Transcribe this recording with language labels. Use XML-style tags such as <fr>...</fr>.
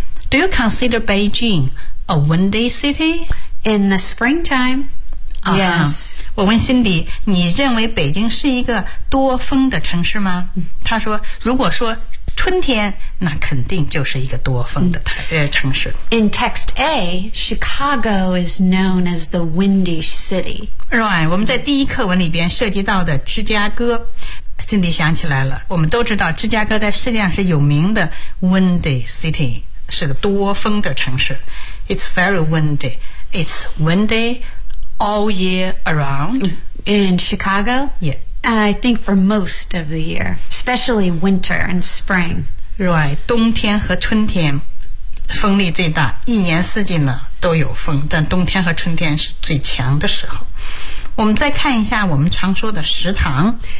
<en>Do you consider Beijing a windy city? In the springtime、uh-huh. Yes，</en> <zh>我问 Cindy， 你认为北京是一个多风的城市吗？她说如果说春天，那肯定就是一个多风的城市。</zh> <en>In text A, Chicago is known as the windy city.</en> <zh>Right, 我们在第一课文里边涉及到的芝加哥， Cindy 想起来了，我们都知道芝加哥在世界上是有名的 windy city， 是个多风的城市。</zh> <en>It's very windy. It's windy all year around. In Chicago? Yeah. I think for most of the year, especially winter and spring.</en> <zh>Right, 冬天和春天风力最大，一年四季呢都有风，但冬天和春天是最强的时候。我们再看一下我们常说的食堂</zh>